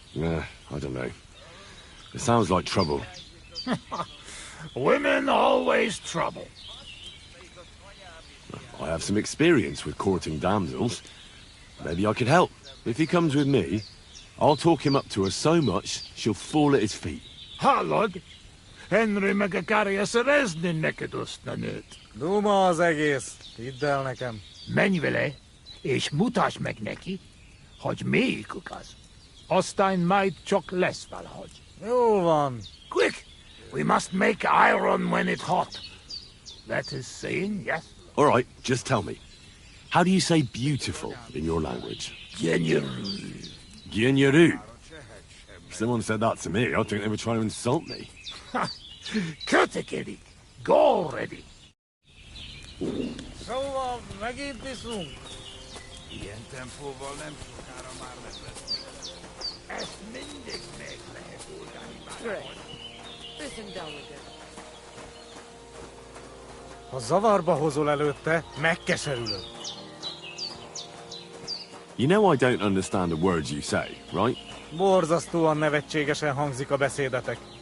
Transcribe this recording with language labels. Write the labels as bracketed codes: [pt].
[en] I don't know. It sounds like trouble. Women always trouble. I have some experience with courting damsels. Maybe I could help. If he comes with me, I'll talk him up to her so much, she'll fall at his feet. [hu] Hallod? Henry meg akarja szerezni neked azt a nőt. Duma az egész. Hidd el nekem. Menj vele, és mutasd meg neki, hogy melyikük az. Aztán majd csak lesz valahogy. Jó van. [en] Quick! We must make iron when it's hot. That is saying, yes? All right, just tell me. How do you say beautiful in your language? [hu] Gyenyeru. Gyenyeru. [en] If someone said that to me, I'd think they were trying to insult me. [hu] Kötekedik. [en] Go already. [hu] Szóval megint iszunk. Ilyen tempóval nem sokára már lesz. Ezt mindig meg lehet oldani. [en] Great. Listen down with it. [hu] Ha zavarba hozol előtte, megkeserülöd. [en] You know I don't understand the words you say, right? [hu] Borzasztóan nevetségesen hangzik a beszédetek.